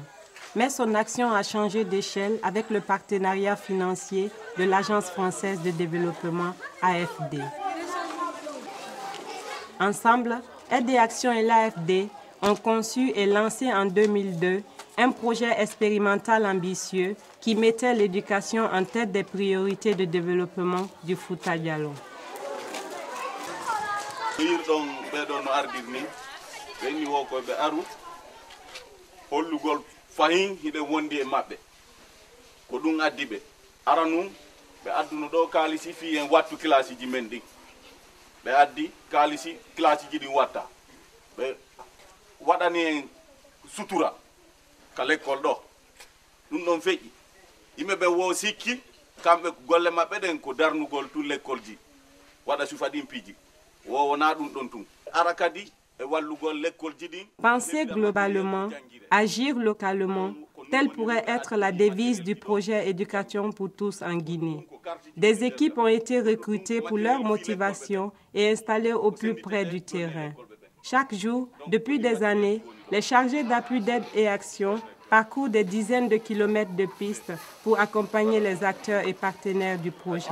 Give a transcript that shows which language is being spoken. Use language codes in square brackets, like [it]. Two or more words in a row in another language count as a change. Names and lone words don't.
[fr] Mais son action a changé d'échelle avec le partenariat financier de l'Agence française de développement AFD. Ensemble, Aide et Action et l'AFD ont conçu et lancé en 2002 un projet expérimental ambitieux qui mettait l'éducation en tête des priorités de développement du Fouta Djallon. [ff] Fahin hibe wondi e mabbe ko dum addi be aranum be adduno do kalisi fi en wattu classe ji men di be addi kalisi classe ji di watta be wadani en sutura ka l'école do dum don feji yimbe be wo sikki kambe golle mabbe den ko darnugol [fr] tout l'école [ff] ji wada sufadi piji wo wona dum don tum arakadi. [fr] Penser globalement, agir localement, telle pourrait être la devise du projet Éducation pour tous en Guinée. Des équipes ont été recrutées pour leur motivation et installées au plus près du terrain. Chaque jour, depuis des années, les chargés d'appui d'aide et action parcourent des dizaines de kilomètres de pistes pour accompagner les acteurs et partenaires du projet.